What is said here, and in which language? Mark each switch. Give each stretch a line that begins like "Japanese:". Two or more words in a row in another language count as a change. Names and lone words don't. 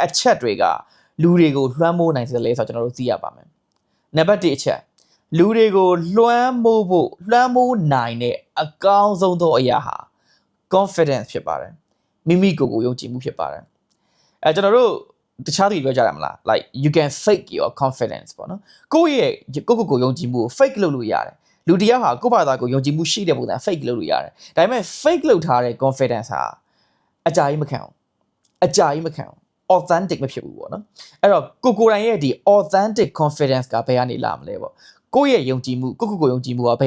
Burmese: အချက်တွေကလူတွေကိုလွှမ်းမိုးနိုင်စေလဲဆိုတော့ကျွန်တော်တို့သိရပါမယ်နံပါတ်1အချက်လူတွေကိုလွှမ်းမိုးဖို့လွှမ်းမိုးနိုင်တဲ့အကောင်းဆုံးသောအရာဟာ confidence ဖြစ်ပါတယ်မိမိကိုယ်ကိုယုံကြည်မှုဖြစ်ပါတယ်ကျွန်တော်တို့တခြားသူပြောကြရမလား
English: like you can fake your confidence
Burmese: ပေါ့နော်ကိုယ့်ရဲ့ကိုယုံကြည်မှုကို fake လုပ်လို့ရတယ်လူတယောက်ဟာကိုယ့်ဘာသာကိုယုံကြည်မှုရှိတဲ့ပုံစံ fake လုပ်လို့ရတယ်ဒါပေမဲ့ fake လုပ်ထားတဲ့ confidence ဟာအကြာကြီးမခံဘူး authentic မဖြစ်ဘူးပေါ့နော်အဲ့တော့ကိုယ်တိုင်ရဲ့ဒီ
English: authentic confidence
Burmese: ကဘယ်ကနေလာမလဲပေါ့ကိုယ့်ရဲ့ယုံကြည်မှုကိုယုံကြည်မှုကဘယ်